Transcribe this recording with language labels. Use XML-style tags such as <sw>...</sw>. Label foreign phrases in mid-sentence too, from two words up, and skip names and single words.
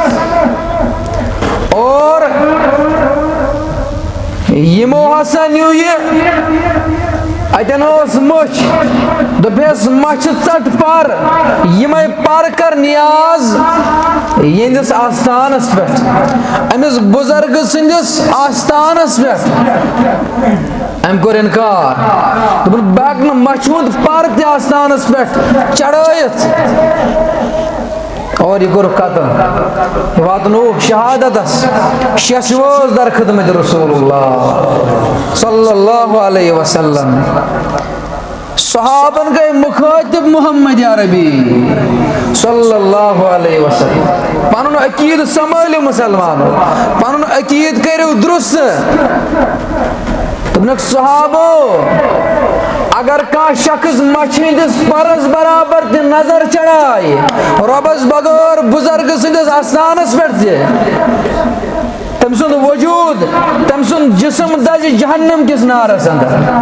<ks>اور یِمو ہسا نیوٗ یہِ، اتٮ۪ن اوس مٔچھ، دوٚپیس مچھِ ژٹ پر، یِمے پر کر نیاز یِہنٛدِس آستانس پٮ۪ٹھ، أمِس بُزرگہٕ سٕنٛدِس آستانس پٮ۪ٹھ. أمۍ کوٚر اِنکار، دوٚپُن بہٕ ہٮ۪کہٕ نہٕ مچھِ ہُنٛد پر تہِ آستانس پٮ۪ٹھ چڑھٲیِتھ. اور یہ کوٚرُکھ قتل، یہ واتنووُکھ شہادتس. ششوٲژ در خدمت رسول اللہ</ks> <ar>صلی اللہ علیہ وسلم.</ar> <ks>صحابن گٔے مُخٲطِب محمد عربی</ks> <ar>صلی اللہ علیہ وسلم.</ar> <ks>پنُن عقیٖد سنبھٲلِو مسلمانو، پنُن عقیٖد کٔرِو درُست. دوٚپنکھ صحابو، اگر کانٛہہ شخص مچھِ ہٕنٛدِس پرس برابر تہِ نظر چڑھایہِ رۄبس بغٲر بُزرگہٕ سٕنٛدِس استانس پٮ۪ٹھ تہِ، تٔمۍ سُنٛد وجوٗد، تٔمۍ سُنٛد جسم دزِ جہنم کِس نارس اندر.</ks>